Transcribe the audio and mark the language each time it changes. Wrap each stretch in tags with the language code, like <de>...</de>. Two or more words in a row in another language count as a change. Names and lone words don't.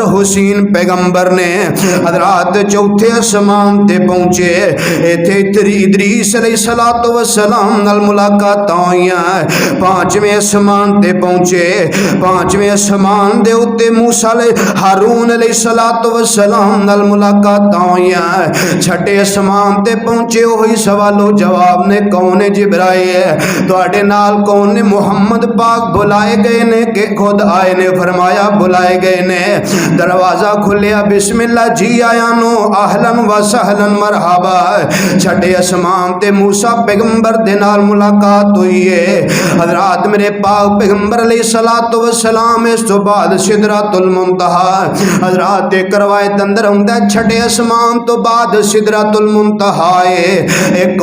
<pa>حسین پیغمبر نے حضرات چوتھے آسمان تے پہنچے ایتھے ادریس</pa> <ar>عليه الصلاة والسلام</ar> <pa>نال ملاقات ہوئیاں پانچویں آسمان تے پہنچے پانچویں آسمان دے اتے موسیٰ ہارون</pa> <ar>عليه الصلاة والسلام</ar> <pa>نال ملاقات ہوئیاں چھٹے آسمان تے پہنچے وہی سوال و جواب نے کون ہے جبرائیل ہے تہاڈے نال کون نے محمد پاک بلائے گئے نے کہ خود آئے نے فرمایا بلائے گئے نے دروازہ کھلیا بسم اللہ جی آیا نوں</pa> <ar>أهلا و سهلا مرحبا</ar> <pa>چھٹے آسمان تے موسیٰ پیغمبر دے نال ملاقات ہوئی ہے حضرات میرے پاک پیغمبر</pa> <ar>عليه الصلاة والسلام</ar> <pa>اس تو بعد سدرۃ المنتہیٰ حضرات ایک روایت اندر ہندا چھٹے آسمان تو بعد سدرۃ المنتہیٰ ہے ایک</pa>